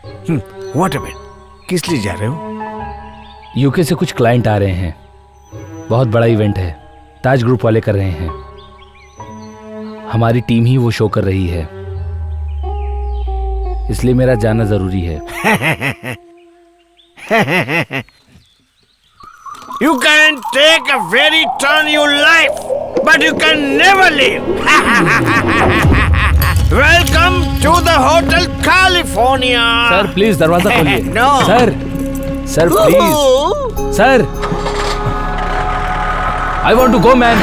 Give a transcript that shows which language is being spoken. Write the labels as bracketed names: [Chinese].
[Hindi] What about, किस लिए जा रहे हो? यूके से कुछ क्लाइंट आ रहे हैं, बहुत बड़ा इवेंट है, ताज ग्रुप वाले कर रहे हैं। हमारी टीम ही वो शो कर रही है, इसलिए मेरा जाना जरूरी है। [English] You can take a very turn your life, but you can never leave. Welcome to the Hotel California. [Hindi] Sir please दरवाजा खोलिए। [English] No. [Hindi] Sir please sir, [English] I want to go man.